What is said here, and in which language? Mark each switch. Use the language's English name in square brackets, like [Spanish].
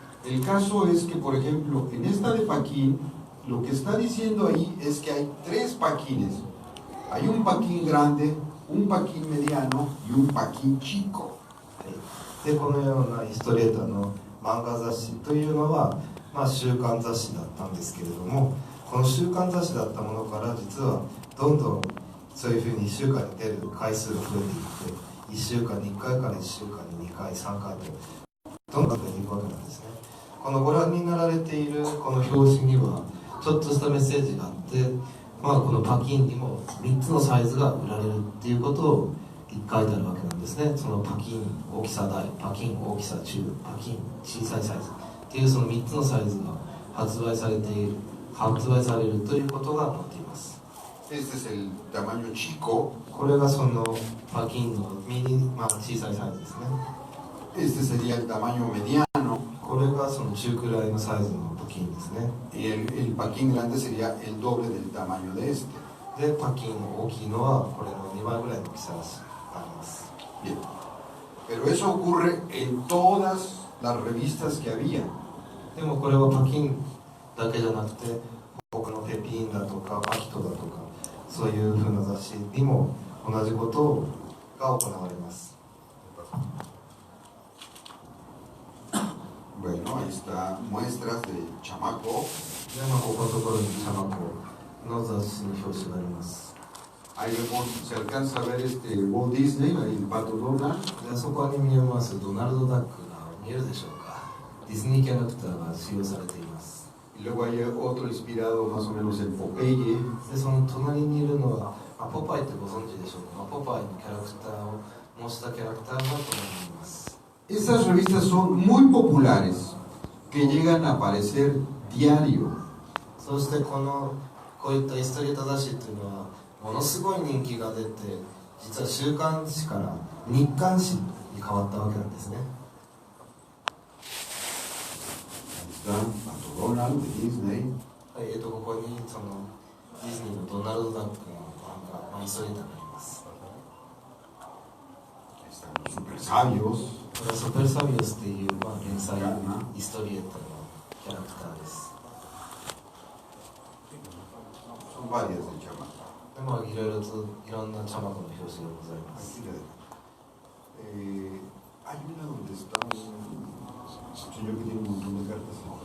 [Spanish] El caso es que, por ejemplo, en esta de Paquín, lo que está diciendo ahí es que hay 3 paquines. Hay un paquín grande, un paquín mediano y un paquín chico. [Japanese] でこのようなヒストリエーターの漫画雑誌というのは、週刊雑誌だったんですけれども、この週刊雑誌だったものから実はどんどんそういうふうに1週間に出る回数が増えていって、1週間に1回から1週間に2回3回とどんどん増えていくわけなんですね。このご覧になられているこの表紙にはちょっとしたメッセージがあって、このパキンにも3つのサイズが売られるっていうことを書いてあるわけなんですね。そのパキン大きさ大、パキン大きさ中、パキン小さいサイズっていうその3つのサイズが発売されるということが載っています。 [Spanish] Este es el tamaño chico. [Japanese] これがそのパキンのミニ、小さいサイズですね。 [Spanish] Este sería el tamaño mediano. [Japanese] これがその中くらいのサイズのパキンですね。 [Spanish] Y el paquín grande sería el doble del tamaño de este. [Japanese] で、パキン大きいのはこれの2倍ぐらいの大きさがあります。 [Spanish] Bien. Pero eso ocurre en todas las revistas que había. [Japanese] でもこれはパキンだけじゃなくて、僕のペピンだとかパキトだとか、そういう風な雑誌にも同じことが行われます。 [Spanish] Bueno, ahí está muestras de Chamaco. [Japanese] で、ここのところにチャマコの雑誌の表紙があります。 [Spanish] Ahí vemos, se alcanza a ver Walt Disney, ahí el pato Donald. [Japanese] で、そこに見えますドナルド・ダックが見えるでしょうか。ディズニーキャラクターが使用されています。 [Spanish] Y luego hay otro inspirado más o menos en Popeye. [Japanese] で、その隣にいるのは、ポパイってご存知でしょうか。ポパイのキャラクターを模したキャラクターが隣にいます。 [Spanish] Estas revistas son muy populares, que llegan a aparecer diario. [Japanese] そしてこういったイストリート雑誌というのはものすごい人気が出て、実は週刊誌から日刊誌に変わったわけなんですね。 [Spanish] Ahí está Pato Donald de Disney. [Japanese] はい、ここにそのディズニーのドナルド・ダックの漫画、イストリートがあります。 [Spanish] Ahí están los super sabios. [Japanese] これはスーパーサビオスっていう、連載イストリエットのキャラクターです。 [Spanish] Son varias de Chamaco. [Japanese] で、いろんなチャマコの表紙がございます。 [Spanish] Aquí hay una donde está un señor que tiene un montón de cartas.